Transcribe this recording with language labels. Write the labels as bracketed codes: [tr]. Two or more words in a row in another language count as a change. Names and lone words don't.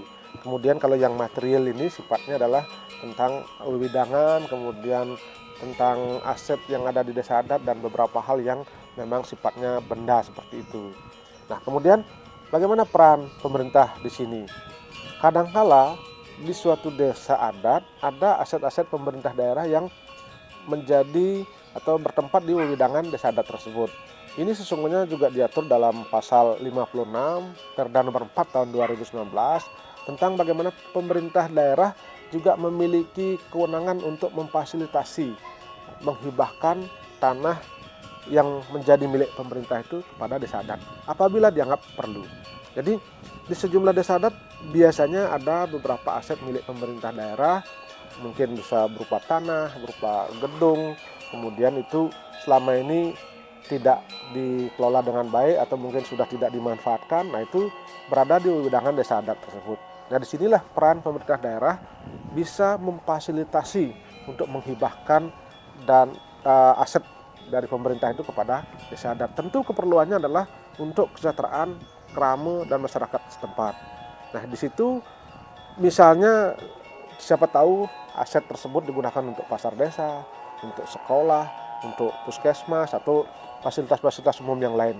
[id] Kemudian kalau yang material ini sifatnya adalah tentang wewidangan, kemudian tentang aset yang ada di desa adat, dan beberapa hal yang memang sifatnya benda seperti itu. Nah, kemudian bagaimana peran pemerintah di sini? Kadangkala di suatu desa adat ada aset-aset pemerintah daerah yang menjadi atau bertempat di wewidangan desa adat tersebut. Ini sesungguhnya juga diatur dalam pasal 56 Perda nomor 4 tahun 2019 tentang bagaimana pemerintah daerah juga memiliki kewenangan untuk memfasilitasi, menghibahkan tanah yang menjadi milik pemerintah itu kepada desa adat apabila dianggap perlu. Jadi di sejumlah desa adat biasanya ada beberapa aset milik pemerintah daerah, mungkin bisa berupa tanah, berupa gedung, kemudian itu selama ini tidak dikelola dengan baik atau mungkin sudah tidak dimanfaatkan. Nah, itu berada di wewidangan desa adat tersebut. Nah, disinilah peran pemerintah daerah bisa memfasilitasi untuk menghibahkan dan aset dari pemerintah itu kepada desa adat. Tentu keperluannya adalah untuk kesejahteraan kerama dan masyarakat setempat. Nah, di situ misalnya siapa tahu aset tersebut digunakan untuk pasar desa, untuk sekolah, untuk puskesmas, atau fasilitas-fasilitas umum yang lain.